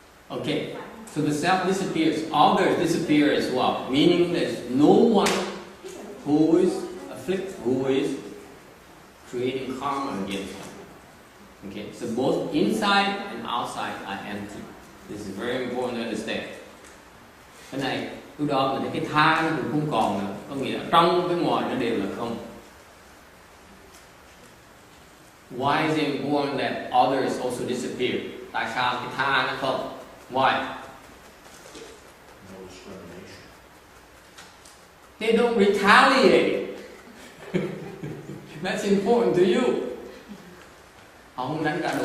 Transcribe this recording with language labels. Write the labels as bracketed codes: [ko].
[en] Okay, so the self disappears, others disappear as well, meaning there's no one who is afflicted, who is creating karma against them. Okay, so both inside and outside are empty. This is very important to understand. [vi] Cái này, lúc đó mình thấy cái tha nó cũng không còn nữa, có nghĩa là trong với ngoài nó đều là không. [en] Why is it important that others also disappear? [vi] Tại sao cái tha nó không? [en] Why? No discrimination. They don't retaliate. That's important to you. [vi] Họ không đánh trả đũa.